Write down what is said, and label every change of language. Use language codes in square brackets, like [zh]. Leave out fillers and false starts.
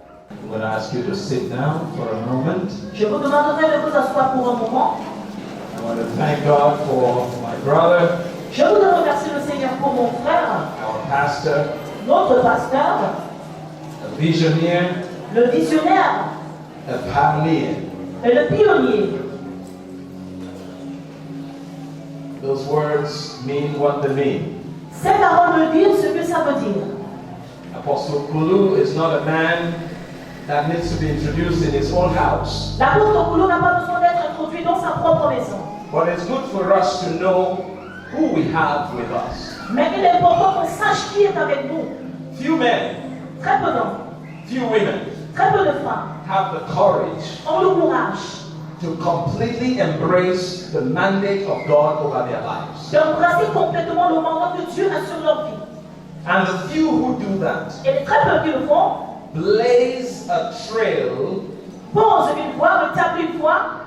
[en] I'm going to ask you to sit down for a moment. [fr] Je vous demanderai de vous asseoir pour un moment. [en] I want to thank God for my brother, [fr] Je voudrais remercier le Seigneur pour mon frère, [en] our pastor, [fr] notre pasteur, [en] a visionnaire, [fr] le visionnaire [en] a pioneer. [fr] et le pionnier. [en] Those words mean what they mean. [fr] Ces paroles me disent ce que ça veut dire. [en] Apostle Kulu is not a man that needs to be introduced in his own house. [fr] L'apôtre Koulou n'a pas besoin d'être introduit dans sa propre maison. [en] But it's good for us to know who we have with us. [fr] Mais il est important qu'on sache qui est avec nous. [en] Few men, [fr] Très peu d'hommes, [en] few women [fr] très peu de femmes [en] have the courage [fr] ont le courage [en] to completely embrace the mandate of God over their lives. [fr] d'embrasser complètement le mandat que Dieu a sur leur vie. [en] And the few who do that [fr] Et les très peu qui le font [en] blaze a trail [fr] posent une voie, établissent une voie